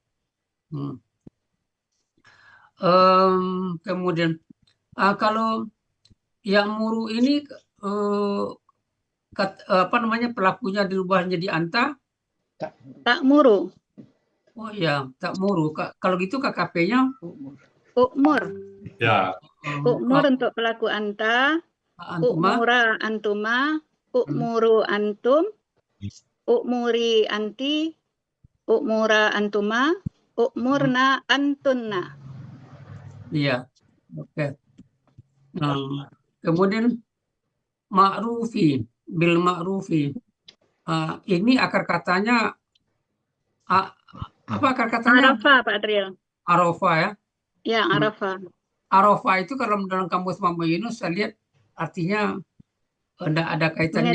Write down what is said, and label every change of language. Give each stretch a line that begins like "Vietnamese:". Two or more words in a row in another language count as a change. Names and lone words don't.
Indonesian: Kemudian kalau yang muru ini pelakunya dirubah menjadi anta? Tak muru. Oh iya, tak muru. Kalau gitu KKP-nya Ukmur. Ya. Ukmur untuk pelaku anta.
Arabic: اؤمرا أنتما. اؤمروا أنتم. اؤمري أنتِ. اؤمرا أنتما. اؤمرن أنتن.
Indonesian: Iya, oke. Kemudian ma'rufi.
Arabic: بالمعروف.
Indonesian: Ini akar katanya apa akar katanya? Arafah, Pak Adriel. Arafah ya. Ya, Arafah. Arafah itu kalau dalam kamus Mama Yunus saya lihat artinya tidak ada kaitannya.